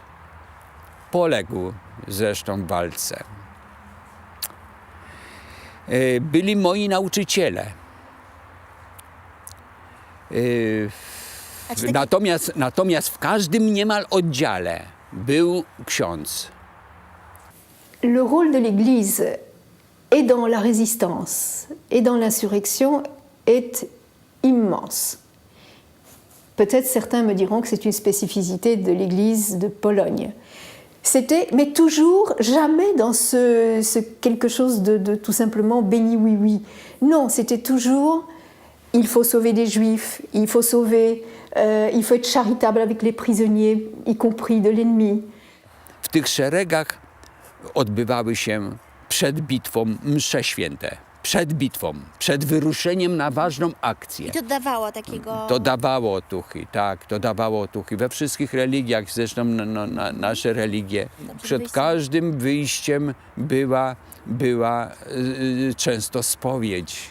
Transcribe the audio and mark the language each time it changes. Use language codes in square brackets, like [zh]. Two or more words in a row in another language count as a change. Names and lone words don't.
[pl] Poległ zresztą w walce. Byli moi nauczyciele. Natomiast w każdym niemal oddziale był ksiądz. [fr] Le rôle de l'Église et dans la résistance et dans l'insurrection est immense. Peut-être certains me diront que c'est une spécificité de l'Église de Pologne. Mais toujours, jamais dans ce quelque chose de tout simplement béni oui-oui. Non, c'était toujours, il faut sauver des Juifs, il faut être charitable avec les prisonniers, y compris de l'ennemi. [pl] W tych szeregach odbywały się przed bitwą msze święte. Przed bitwą, przed wyruszeniem na ważną akcję. I to dawało takiego... To dawało otuchy, tak, to dawało otuchy. We wszystkich religiach, zresztą nasze religie, przed każdym wyjściem była często spowiedź.